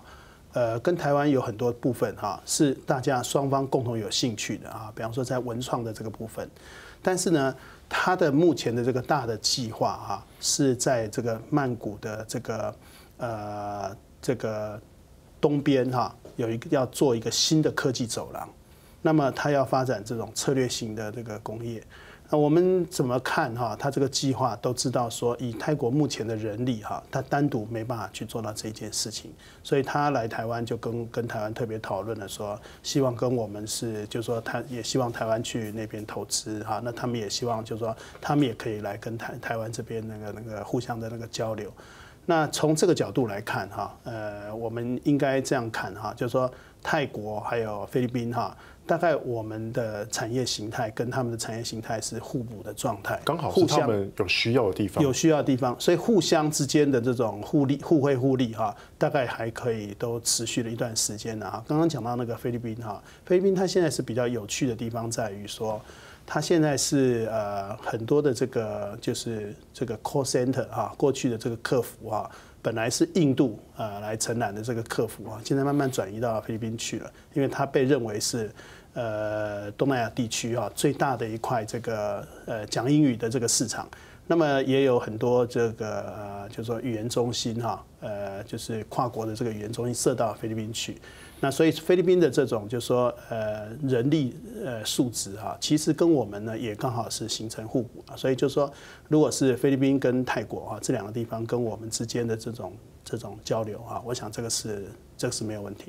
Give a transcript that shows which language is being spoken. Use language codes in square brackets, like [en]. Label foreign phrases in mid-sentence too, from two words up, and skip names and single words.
[zh] 跟台灣有很多部分哈，是大家雙方共同有興趣的啊，比方說在文創的這個部分，但是呢，它的目前的這個大的計劃哈，是在這個曼谷的這個東邊哈，有一個要做一個新的科技走廊，那麼它要發展這種策略型的這個工業。那我們怎麼看哈？他這個計劃都知道說，以泰國目前的人力哈，他單獨沒辦法去做到這件事情，所以他來台灣就跟台灣特別討論了，說希望跟我們是，就是說他也希望台灣去那邊投資哈，那他們也希望就是說他們也可以來跟台灣這邊那個互相的那個交流。那從這個角度來看哈，我們應該這樣看哈，就是說泰國還有菲律賓哈。大概我們的產業形態跟他們的產業形態是互補的狀態，剛好是他們有需要的地方，有需要的地方，所以互相之間的這種互惠互利哈，大概還可以都持續了一段時間了哈。剛剛講到那個菲律賓哈，菲律賓它現在是比較有趣的地方在於說，它現在是很多的這個就是這個 [en] call center [zh] 哈，過去的這個客服哈。本來是印度來承攬的這個客服啊，現在慢慢轉移到菲律賓去了，因為它被認為是東南亞地區啊最大的一塊這個講英語的這個市場。那麼也有很多這個就是說語言中心哈， 就是跨国的这个语言中心设到菲律宾去。那所以菲律宾的这种就是说人力素质哈，其实跟我们呢也刚好是形成互补啊。所以就是说，如果是菲律宾跟泰国哈这两个地方跟我们之间的这种交流哈，我想这个是没有问题。